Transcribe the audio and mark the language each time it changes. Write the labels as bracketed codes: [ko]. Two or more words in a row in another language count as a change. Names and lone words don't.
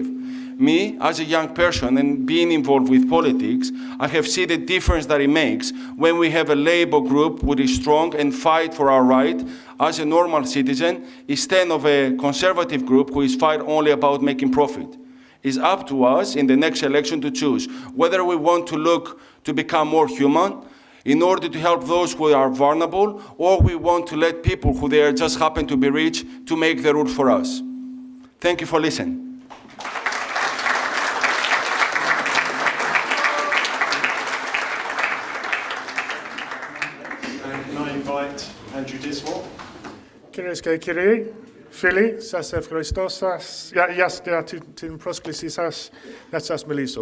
[en] Me, as a young person and being involved with politics, I have seen the difference that it makes when we have a Labour group which is strong and fight for our right as a normal citizen, instead of a Conservative group who is fight only about making profit. It's up to us in the next election to choose whether we want to look to become more human in order to help those who are vulnerable, or we want to let people who they are just happen to be rich to make the rules for us. Thank you for listening. [el] Κυρίες και κύριοι, φίλοι, σας ευχαριστώ για την πρόσκλησή σας να σας μιλήσω.